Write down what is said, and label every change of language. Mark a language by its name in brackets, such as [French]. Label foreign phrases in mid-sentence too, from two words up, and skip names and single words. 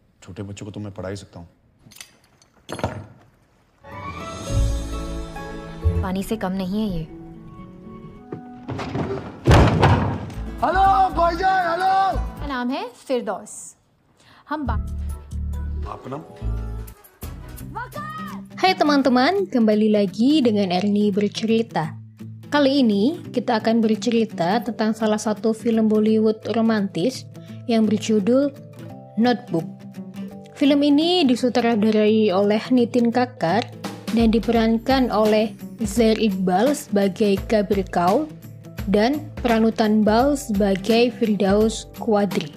[Hindi] छोटे बच्चों को तो मैं पढ़ा ही सकता हूँ। पानी से कम नहीं है ये। हेलो भाईजान, हेलो। मेरा नाम है फिरदौस। आपका नाम? [Indonesian] Hai teman-teman, kembali lagi dengan Erni bercerita. Kali ini kita akan bercerita tentang salah satu film Bollywood romantis yang berjudul Notebook. Film ini disutradarai oleh Nitin Kakkar dan diperankan oleh Zair Iqbal sebagai Kabir Kaul dan Pranutan Bal sebagai Firdaus Quadri.